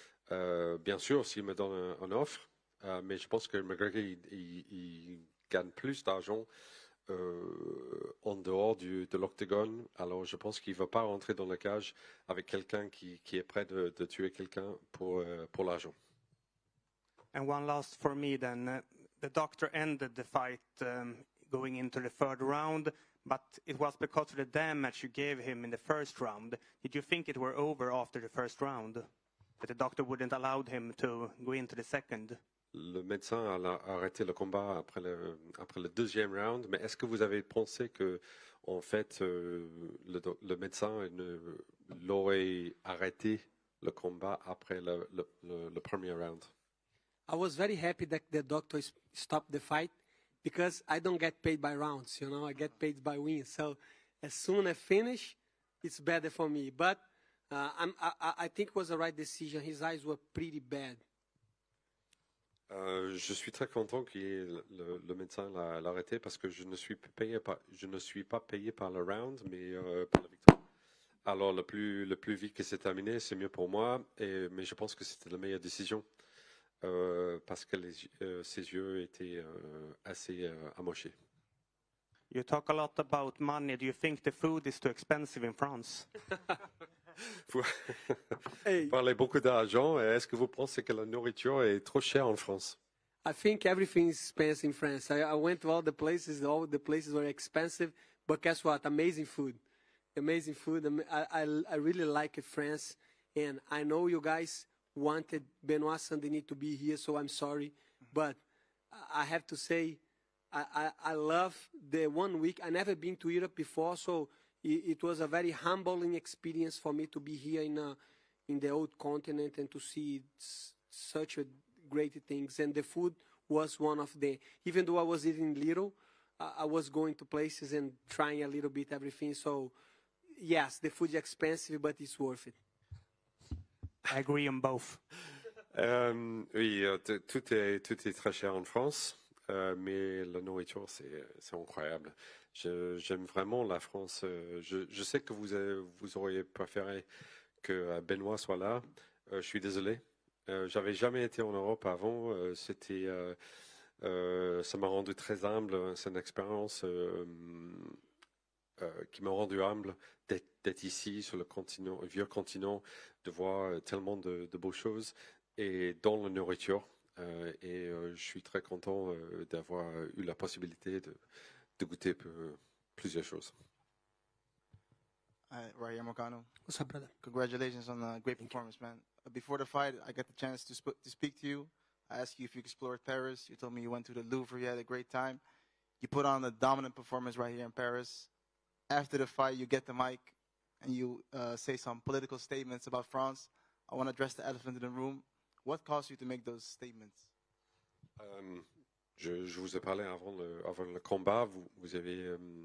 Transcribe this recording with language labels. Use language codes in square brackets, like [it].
[fr] Bien sûr, s'il me donne une offre, mais je pense que McGregor il gagne plus d'argent en dehors de l'octogone. Alors, je pense qu'il ne va pas rentrer dans la cage avec quelqu'un qui est prêt de tuer quelqu'un pour l'argent. [en] And one last for me then. The doctor ended the fight going into the third round, but it was because of the damage you gave him in the first round. Did you think it were over after the first round? That the doctor wouldn't allow him to go into the second? [fr] Le médecin a arrêté le combat après le deuxième round, mais est-ce que vous avez pensé que, en fait, le médecin l'aurait arrêté le combat après le premier round? [en] I was very happy that the doctor stopped the fight because I don't get paid by rounds, you know, I get paid by wins. So as soon as I finish, it's better for me. But I think it was the right decision. His eyes were pretty bad. [fr] Je suis très content que le médecin l'a arrêté parce que je ne suis pas payé par le round, mais par la victoire. Alors le plus vite que c'est terminé, c'est mieux pour moi, mais je pense que c'était la meilleure décision parce que ses yeux étaient assez amochés. [en] You talk a lot about money. Do you think the food is too expensive in France? [fr] Vous parlez beaucoup d'argent. Est-ce que vous pensez que la nourriture est trop chère en France? [en] I think everything is expensive in France. I went to all the places were expensive, but guess what? Amazing food. Amazing food. I really like France, and I know you guys wanted Benoit Saint-Denis to be here, so I'm sorry, but I have to say I love the 1 week. I never been to Europe before, so it was a very humbling experience for me to be here in the old continent and to see such great things. And the food was one of the, even though I was eating little, I was going to places and trying a little bit everything. So yes, the food is expensive, but it's worth it. I agree on both. [fr] Oui, tout est très cher en France, mais la nourriture, c'est incroyable. J'aime vraiment la France. Je sais que vous auriez préféré que Benoît soit là. Je suis désolé. J'avais jamais été en Europe avant. Ça m'a rendu très humble. C'est une expérience qui m'a rendu humble d'être ici sur le vieux continent, de voir tellement de beaux choses et dans la nourriture. Je suis très content d'avoir eu la possibilité de goûter plusieurs choses. [en] Raheem Moicano. What's up, brother? Congratulations on a great performance, man. Before the fight, I got the chance to speak to you. I asked you if you explored Paris. You told me you went to the Louvre. You had a great time. You put on a dominant performance right here in Paris. After the fight, you get the mic and you say some political statements about France. I want to address the elephant in the room. What caused you to make those statements? [fr] Je vous ai parlé avant le combat. Vous avez